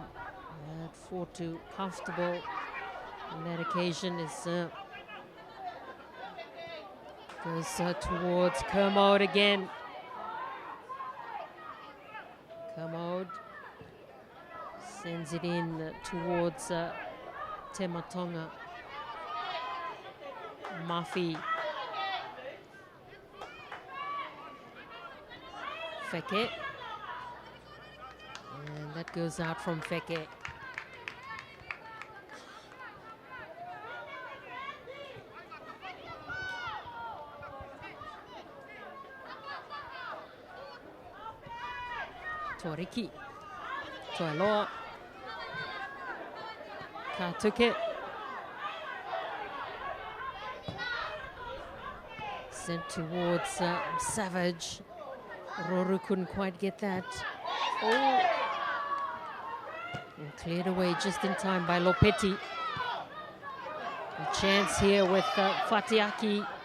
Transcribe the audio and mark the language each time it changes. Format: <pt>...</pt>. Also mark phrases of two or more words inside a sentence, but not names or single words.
<en>Fortu comfortable on that occasion is goes towards Kermode again. Kermode sends it in towards Tematonga. Mafi. Feke. And that goes out from Feke. Toriki. Toiloa. Katuke. Sent towards Savage. Roru couldn't quite get that. Oh. And cleared away just in time by Lopetti. A chance here with Fatiaki.</en>